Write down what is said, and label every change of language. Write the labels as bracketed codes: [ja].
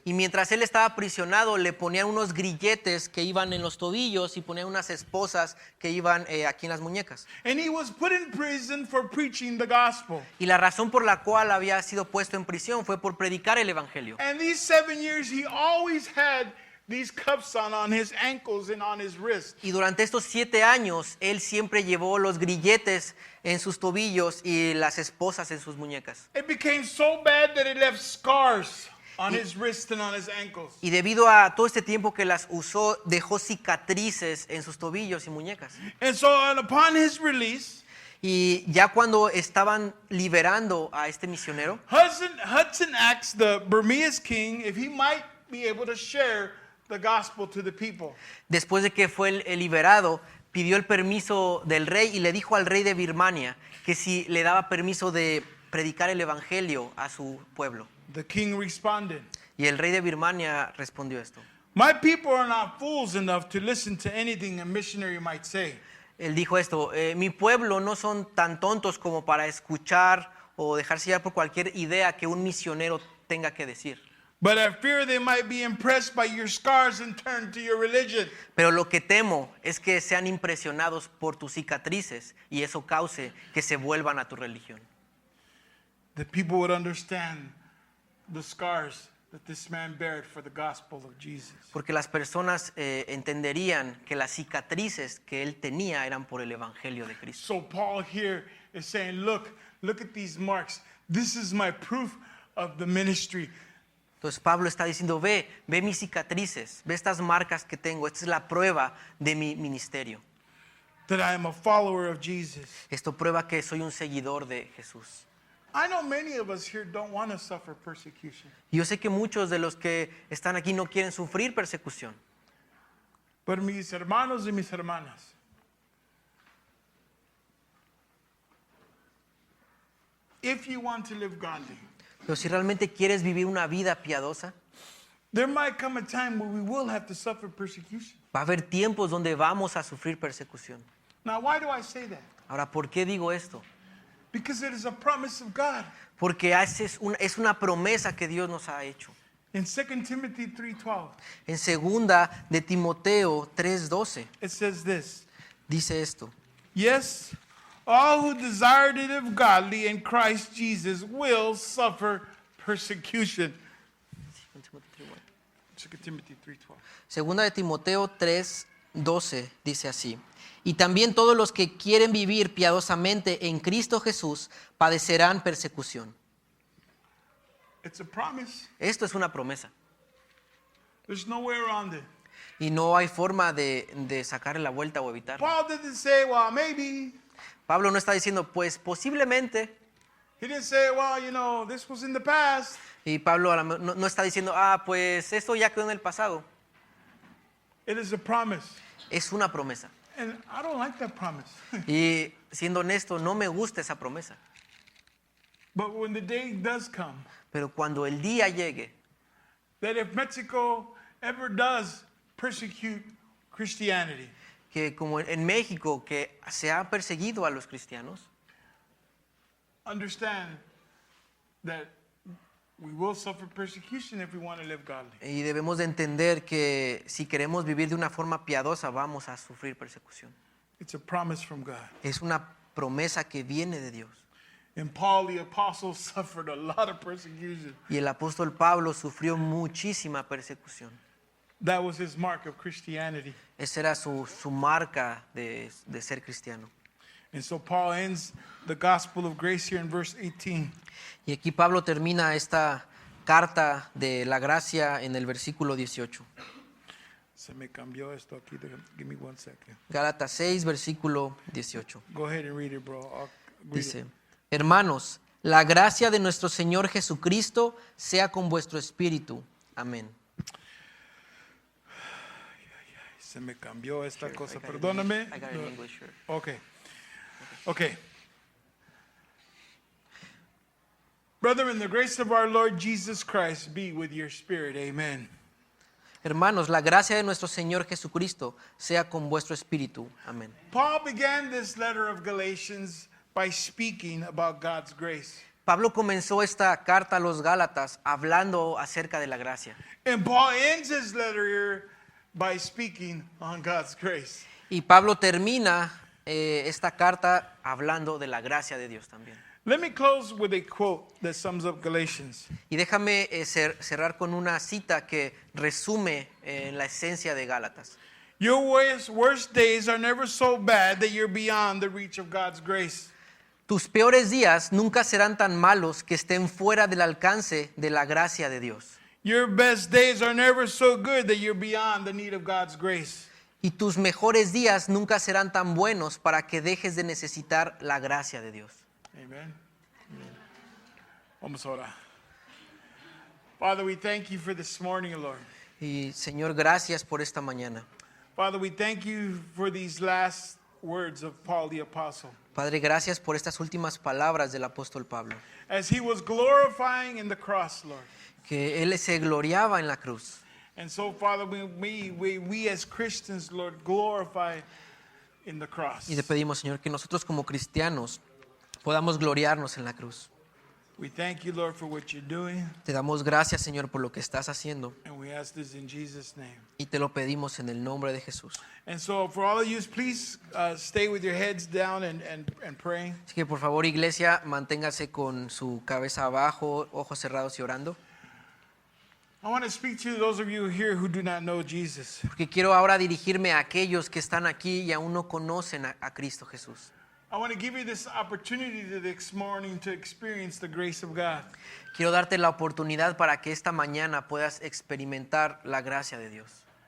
[es] Y mientras él estaba aprisionado, le ponían unos grilletes que iban en los tobillos y ponían unas esposas que iban aquí en las muñecas. [en] And he was put in prison for preaching the gospel. [es] Y la razón por la cual había sido puesto en prisión fue por predicar el evangelio. [en] And these 7 years, he always had these cuffs on his ankles and on his wrist. [es] Y durante estos 7 años, él siempre llevó los grilletes en sus tobillos y las esposas en sus muñecas. [en] It became so bad that it left scars on his wrist and on his ankles. [es] Y debido a todo este tiempo que las usó, dejó cicatrices en sus tobillos y muñecas. [en] And so upon his release, [es] Y ya cuando estaban liberando a este misionero, [en] Hudson asked the Burmese king if he might be able to share the gospel to the people. [es] después de que fue el liberado, pidió el permiso del rey y le dijo al rey de Birmania que si le daba permiso de predicar el evangelio a su pueblo. [en] The king responded, [es] Y el rey de Birmania respondió esto: [en] My people are not fools enough to listen to anything a missionary might say. [es] Él dijo esto, mi pueblo no son tan tontos como para escuchar o dejarse llevar por cualquier idea que un misionero tenga que decir. [en] But I fear they might be impressed by your scars and turn to your religion. [es] Pero lo que temo es que sean impresionados por tus cicatrices y eso cause que se vuelvan a tu religión. [en] That people would understand the scars that this man bared for the gospel of Jesus. [es] Porque las personas entenderían que las cicatrices que él tenía eran por el evangelio de Cristo. [en] So Paul here is saying, look at these marks. This is my proof of the ministry. [es] Entonces Pablo está diciendo, ve mis cicatrices, ve estas marcas que tengo, esta es la prueba de mi ministerio. [en] That I am a follower of Jesus. [es] Esto prueba que soy un seguidor de Jesús. [en] I know many of us here don't want to suffer persecution. [es] Yo sé que muchos de los que están aquí no quieren sufrir persecución. [en] But [es] mis hermanos y mis hermanas, [en] if you want to live godly, [es] Pero si realmente quieres vivir una vida piadosa, [en] there might come a time where we will have to suffer persecution. [es] va a haber tiempos donde vamos a sufrir persecución. [en] Now, why do I say that? [es] Ahora, ¿por qué digo esto? [en] Because it is a promise of God. [es] Porque es una promesa que Dios nos ha hecho. [en] In 2 Timothy 3:12, [es] En segunda de Timoteo 3:12 [en] it says this. [es] dice esto. [en] Yes, all who desire to live godly in Christ Jesus will suffer persecution. 2 Timothy 3:12. [es] Segunda de Timoteo 3:12 dice así. Y también todos los que quieren vivir piadosamente en Cristo Jesús padecerán persecución. [en] It's a promise. [es] Esto es una promesa. [en] There's no way around it. [es] Y no hay forma de sacarle la vuelta o evitarlo. [en] Paul didn't say, well, maybe. [es] Pablo no está diciendo, pues posiblemente. [en] He didn't say, well, this was in the past. [es] Y Pablo no está diciendo, pues esto ya quedó en el pasado. [en] It is a promise. [es] Es una promesa. [en] And I don't like that promise. [es] Y siendo honesto, no me gusta esa promesa. [en] But when the day does come, [es] Pero cuando el día llegue, [en] that if Mexico ever does persecute Christianity, [es] que como en México, que se ha perseguido a los cristianos, [en] understand that we will suffer persecution if we want to live godly. [es] y debemos de entender que si queremos vivir de una forma piadosa, vamos a sufrir persecución. [en] It's a promise from God. [es] Es una promesa que viene de Dios. [en] And Paul the apostle suffered a lot of persecution. [es] Y el apóstol Pablo sufrió muchísima persecución. [en] That was his mark of Christianity. [es] Esa era su marca de ser cristiano. [en] And so Paul ends the gospel of grace here in verse 18. [es] Y aquí Pablo termina esta carta de la gracia en el versículo 18. Se me cambió esto aquí. [en] Give me 1 second. [es] Gálatas 6, versículo 18. [en] Go ahead and read it, bro. I'll read [es] Dice, [en] it. [es] hermanos, la gracia de nuestro Señor Jesucristo sea con vuestro espíritu. Amén. Se me cambió esta cosa. [en] I got it in [es] Perdóname. [en] English. I got it in English, sure. Okay. Brethren, the grace of our Lord Jesus Christ be with your spirit. Amen. [es] Hermanos, la gracia de nuestro Señor Jesucristo sea con vuestro espíritu. Amén. [en] Paul began this letter of Galatians by speaking about God's grace. [es] Pablo comenzó esta carta a los Gálatas hablando acerca de la gracia. [en] And Paul ends his letter here by speaking on God's grace. [es] Y Pablo termina esta carta hablando de la gracia de Dios también. [en] Let me close with a quote that sums up Galatians. [es] Y déjame cerrar con una cita que resume la esencia de Gálatas. [en] Your worst days are never so bad that you're beyond the reach of God's grace. [es] Tus peores días nunca serán tan malos que estén fuera del alcance de la gracia de Dios. [en] Your best days are never so good that you're beyond the need of God's grace. [es] Y tus mejores días nunca serán tan buenos para que dejes de necesitar la gracia de Dios. Amen. Vamos a orar. [en] Father, we thank you for this morning, Lord. [es] Y Señor, gracias por esta mañana. [en] Father, we thank you for these last words of Paul the Apostle. [es] Padre, gracias por estas últimas palabras del apóstol Pablo. [en] As he was glorifying in the cross, Lord. [es] Que él se gloriaba en la cruz. [en] And so, Father, we as Christians, Lord, glorify in the cross. [es] Y te pedimos, Señor, que nosotros como cristianos podamos gloriarnos en la cruz. [en] We thank you, Lord, for what you're doing, [es] Te damos gracias, Señor, por lo que estás haciendo. [en] and we ask this in Jesus' name. [es] Y te lo pedimos en el nombre de Jesús. [en] And so, for all of you, please stay with your heads down and praying. [es] Así que por favor, iglesia, manténgase con su cabeza abajo, ojos cerrados y orando. [en] I want to speak to those of you here who do not know Jesus. [es] Porque quiero ahora dirigirme a aquellos que están aquí y aún no conocen a Cristo Jesús. [en] I want to give you this opportunity this morning to experience the grace of God. [es] Quiero darte la oportunidad para que esta mañana puedas experimentar la gracia de Dios.